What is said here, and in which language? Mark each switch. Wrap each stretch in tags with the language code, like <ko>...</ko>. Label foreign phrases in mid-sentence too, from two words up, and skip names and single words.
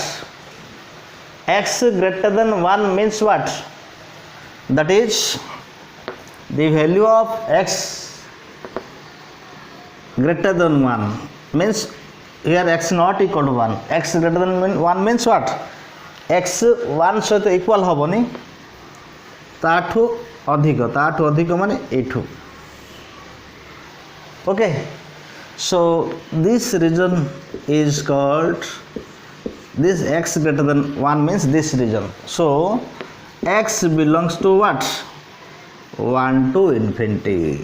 <en>X greater than 1 means what? That is the value of x greater than 1 means here x not equal to 1. X greater than 1 means what?</en> <or>X 1 ସହିତ equal ହେବନି, ତାଠୁ ଅଧିକ ମାନେ ଏଠୁ.</or> <en>Okay, so this region is called, this x greater than 1 means this region. So x belongs to what? 1 to infinity.</en>